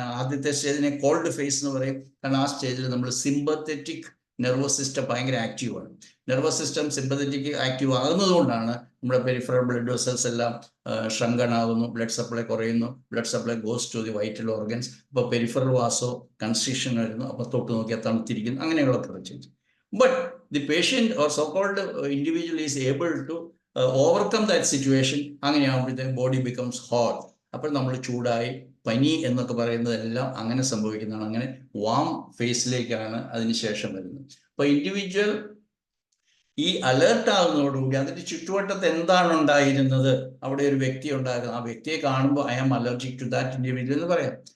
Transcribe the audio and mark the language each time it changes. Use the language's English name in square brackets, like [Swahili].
[Malayalam] ആദ്യത്തെ സ്റ്റേജിനെ called face എന്ന് പറയും. കാരണം ആ സ്റ്റേജിൽ നമ്മൾ സിമ്പത്തറ്റിക് നെർവസ് സിസ്റ്റം ഭയങ്കര ആക്റ്റീവാണ്. നെർവസ് സിസ്റ്റം സിമ്പത്തറ്റിക് ആക്റ്റീവ് ആകുന്നത് കൊണ്ടാണ് നമ്മുടെ പെരിഫറൽ ബ്ലഡ് വെസൽസ് എല്ലാം ഷ്രങ്കൺ ആകുന്നു, [English] Blood supply കുറയുന്നു, blood supply goes to the vital organs. [Malayalam] അപ്പോൾ പെരിഫറൽ വാസോ കൺസ്ട്രിക്ഷൻ വരുന്നു, അപ്പോൾ തൊട്ട് നോക്കിയാൽ തണുത്തിരിക്കുന്നു, അങ്ങനെയുള്ള change. [English] But the patient or so-called individual is able to overcome that situation. [Malayalam] അങ്ങനെയാകുമ്പോഴത്തേക്കും [English] Body becomes hot. [Malayalam] അപ്പോൾ നമ്മൾ ചൂടായി, പനി എന്നൊക്കെ പറയുന്നതെല്ലാം അങ്ങനെ സംഭവിക്കുന്നതാണ്. അങ്ങനെ വാം ഫേസിലേക്കാണ് അതിനുശേഷം വരുന്നത്. അപ്പോൾ ഇൻഡിവിജ്വൽ ഈ അലേർട്ട് ആകുന്നതോടുകൂടി അതിൻ്റെ ചുറ്റുവട്ടത്ത് എന്താണ് ഉണ്ടായിരുന്നത്, അവിടെ ഒരു വ്യക്തി ഉണ്ടായിരുന്നു, ആ വ്യക്തിയെ കാണുമ്പോൾ [English] I am allergic to that individual [Malayalam] എന്ന് പറയാം.